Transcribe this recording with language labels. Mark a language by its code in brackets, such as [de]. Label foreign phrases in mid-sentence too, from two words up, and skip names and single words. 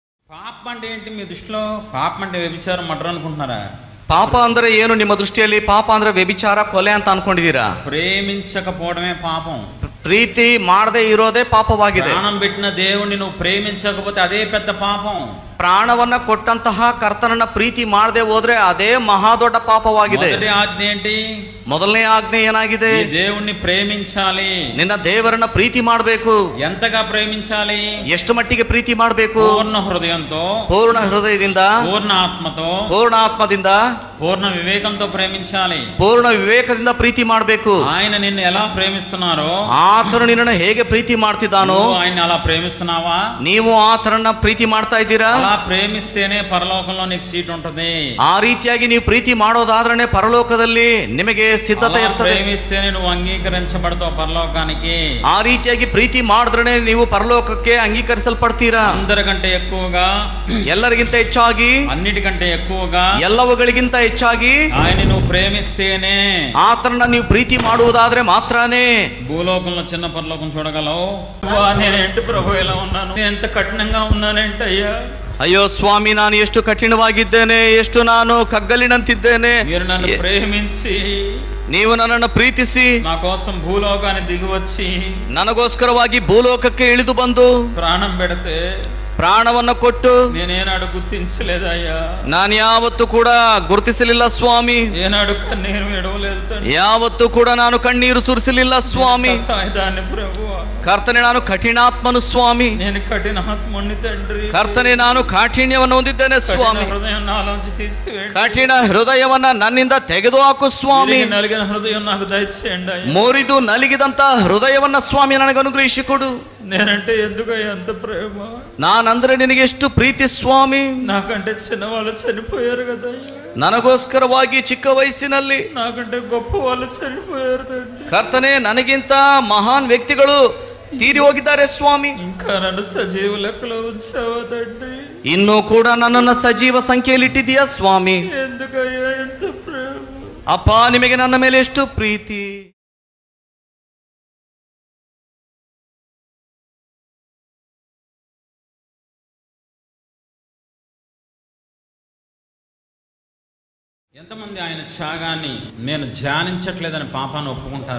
[te] ಪಾಪ అంటే ఏంటి మీ దృష్టిలో? పాపం అంటే వ్యభిచారం, మర్డర్ అనుకుంటున్నారా? [kn] ಪಾಪ ಅಂದ್ರೆ ಏನು ನಿಮ್ಮ ದೃಷ್ಟಿಯಲ್ಲಿ? ಪಾಪ ಅಂದ್ರೆ ವ್ಯಭಿಚಾರ, ಕೊಲೆ ಅಂತ ಅನ್ಕೊಂಡಿದ್ದೀರಾ? [te] ప్రేమించకపోవడమే పాపం. [kn] ಪ್ರೀತಿ ಮಾಡದೇ ಇರೋದೇ ಪಾಪವಾಗಿದೆ. [te] ಪ್ರಾಣం పెట్టిన దేవుణ్ణి నువ్వు ప్రేమించకపోతే అదే పెద్ద పాపం. [kn] ಪ್ರಾಣವನ್ನ ಕೊಟ್ಟಂತಹ ಕರ್ತನನ್ನ ಪ್ರೀತಿ ಮಾಡದೆ ಹೋದ್ರೆ ಅದೇ ಮಹಾ ದೊಡ್ಡ ಪಾಪವಾಗಿದೆ. ಮೊದಲನೇ ಆಜ್ಞೆ ఏంటి? ಮೊದಲನೇ ಆಜ್ಞೆ ಏನಾಗಿದೆ? [te] దేవుణ్ణి ప్రేమించాలి. [kn] ನಿನ್ನ ದೇವರನ್ನ ಪ್ರೀತಿ ಮಾಡಬೇಕು. [te] ఎంతగా ప్రేమించాలి? [kn] ಎಷ್ಟು ಮಟ್ಟಿಗೆ ಪ್ರೀತಿ ಮಾಡಬೇಕು? [te] పూర్ణ హృదయంతో, [kn] ಪೂರ್ಣ ಹೃದಯದಿಂದ, [te] పూర్ణ ఆత్మతో, [kn] ಪೂರ್ಣ ಆತ್ಮದಿಂದ, [te] పూర్ణ వివేకంతో ప్రేమించాలి. [kn] ಪೂರ್ಣ ವಿವೇಕದಿಂದ ಪ್ರೀತಿ ಮಾಡಬೇಕು. [te] ఆయన నిన్ను ఎలా ప్రేమిస్తున్నారో [kn] ಆತನು ನಿನ್ನನ್ನು ಹೇಗೆ ಪ್ರೀತಿ ಮಾಡ್ತಿದ್ದಾನೋ [te] ఆయన అలా ప్రేమిస్తున్నావా? [kn] ನೀವು ಆತನನ್ನ ಪ್ರೀತಿ ಮಾಡ್ತಾ ಇದ್ದೀರಾ? [te] అలా ప్రేమిస్తేనే పరలోకంలో నీకు సీట్ ఉంటుంది. [kn] ಆ ರೀತಿಯಾಗಿ ನೀವು ಪ್ರೀತಿ ಮಾಡೋದಾದ್ರೆ ಪರಲೋಕದಲ್ಲಿ ನಿಮಗೆ ಸಿದ್ಧತೆ ಇರ್ತದೆ. [te] ప్రేమిస్తేనే నువ్వు అంగీకరించబడతావు పరలోకానికి. [kn] ಆ ರೀತಿಯಾಗಿ ಪ್ರೀತಿ ಮಾಡಿದ್ರೆ ನೀವು ಪರಲೋಕಕ್ಕೆ ಅಂಗೀಕರಿಸಲ್ಪಡ್ತೀರಾ. [te] అందరికంటే ఎక్కువగా, [kn] ಎಲ್ಲರಿಗಿಂತ ಹೆಚ್ಚಾಗಿ, [te] అన్నిటికంటే ఎక్కువగా, [kn] ಎಲ್ಲವುಗಳಿಗಿಂತ ಹೆಚ್ಚಾಗಿ [te] ఆయన నువ్వు ప్రేమిస్తేనే, [kn] ಆತನನ್ನ ನೀವು ಪ್ರೀತಿ ಮಾಡುವುದಾದ್ರೆ ಮಾತ್ರನೇ [te] భూలోకంలో చిన్న పరలోకం చూడగలవు. నేనేంటి ప్రభు ఇలా ఉన్నాను, నేను ఎంత కఠినంగా ఉన్నానేంటి అయ్యా? [kn] ಅಯ್ಯೋ ಸ್ವಾಮಿ, ನಾನು ಎಷ್ಟು ಕಠಿಣವಾಗಿದ್ದೇನೆ, ಎಷ್ಟು ನಾನು ಕಗ್ಗಲಿನಂತಿದ್ದೇನೆ. [te] మీరు నన్ను ప్రేమించి, [kn] ನೀವು ನನ್ನನ್ನು ಪ್ರೀತಿಸಿ [te] నా కోసం భూలోకాన్ని దిగి వచ్చి [kn] ನನಗೋಸ್ಕರವಾಗಿ ಭೂಲೋಕಕ್ಕೆ ಇಳಿದು ಬಂದು [te] ప్రాణం పెడితే, [kn] ಪ್ರಾಣವನ್ನು ಕೊಟ್ಟು [te] నేనేనాడు గుర్తించలేదయ్యా. [kn] ನಾನು ಯಾವತ್ತೂ ಕೂಡ ಗುರುತಿಸಲಿಲ್ಲ ಸ್ವಾಮಿ. [te] ఏనాడు కన్నీరు విడవలేదు తండ్రి. [kn] ಯಾವತ್ತೂ ಕೂಡ ನಾನು ಕಣ್ಣೀರು ಸುರಿಸಲಿಲ್ಲ ಸ್ವಾಮಿ. [te] సాయిదాన్ని ప్రభువా, [kn] ಕರ್ತನೆ, ನಾನು ಕಠಿಣಾತ್ಮನು ಸ್ವಾಮಿ. [te] నేను కఠినాత్ముని తండ్రి. [kn] ಕರ್ತನೆ, ನಾನು ಕಾಠಿಣ್ಯವನ್ನು ಹೊಂದಿದ್ದೇನೆ ಸ್ವಾಮಿ. [te] హృదయం నాలోంచి తీసివేయండి. [kn] ಕಠಿಣ ಹೃದಯವನ್ನ ನನ್ನಿಂದ ತೆಗೆದುಹಾಕು ಸ್ವಾಮಿ. [te] నలిగిన హృదయం నాకు దయచేయండి. [kn] ಮುರಿದು ನಲಿಗಿದಂತ ಹೃದಯವನ್ನ ಸ್ವಾಮಿ ನನಗೆ ಅನುಗ್ರಹಿಸಿಕೊಡು. [te] నేనంటే ఎందుకు ఎంత ప్రేమ? [kn] ನಾನಂದ್ರೆ ನಿನಗೆ ಎಷ್ಟು ಪ್ರೀತಿ ಸ್ವಾಮಿ. [te] నాకంటే చిన్నవాళ్ళు చనిపోయారు కదా, [kn] ನನಗೋಸ್ಕರವಾಗಿ ಚಿಕ್ಕ ವಯಸ್ಸಿನಲ್ಲಿ [te] నాకంటే గొప్ప వాళ్ళు చనిపోయారు తండ్రి. [kn] ಕರ್ತನೆ, ನನಗಿಂತ ಮಹಾನ್ ವ್ಯಕ್ತಿಗಳು ತೀರಿ ಹೋಗಿದ್ದಾರೆ ಸ್ವಾಮಿ. [te] ఇంకా నన్ను సజీవ లెక్కలో ఉంచావా తండ్రి? [kn] ಇನ್ನೂ ಕೂಡ ನನ್ನನ್ನು ಸಜೀವ ಸಂಖ್ಯೆಯಲ್ಲಿ ಇಟ್ಟಿದೀಯಾ ಸ್ವಾಮಿ. [te] ఎందుకయ్యా ఎంత ప్రేమ? [kn] ಅಪ್ಪ, ನಿಮಗೆ ನನ್ನ ಮೇಲೆ ಎಷ್ಟು ಪ್ರೀತಿ. [te] ఎంతమంది ఆయన త్యాగాన్ని నేను ధ్యానించట్లేదని పాపాన్ని ఒప్పుకుంటారు?